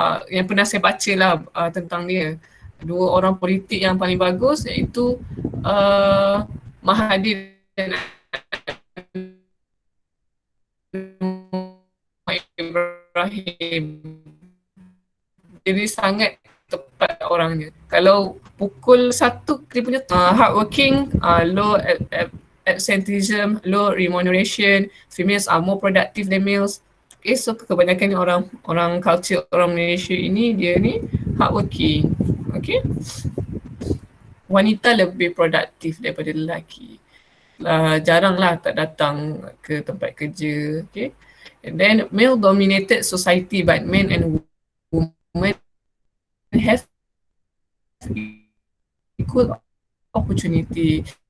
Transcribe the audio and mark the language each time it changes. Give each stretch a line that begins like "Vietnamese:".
Malay: Yang pernah saya baca lah tentang dia. 2 orang politik yang paling bagus, iaitu Mahathir dan Ibrahim. Jadi sangat tepat orangnya. Kalau pukul 1 dia punya
English: hardworking, low absenteeism, low remuneration, females are more productive than males.
Malay: Okay, so kebanyakan ni orang culture orang Malaysia ini, dia ni hardworking. Okay. Wanita lebih produktif daripada lelaki. Jaranglah tak datang ke tempat kerja. Okay.
English: And then male dominated society, but men and women have equal opportunity.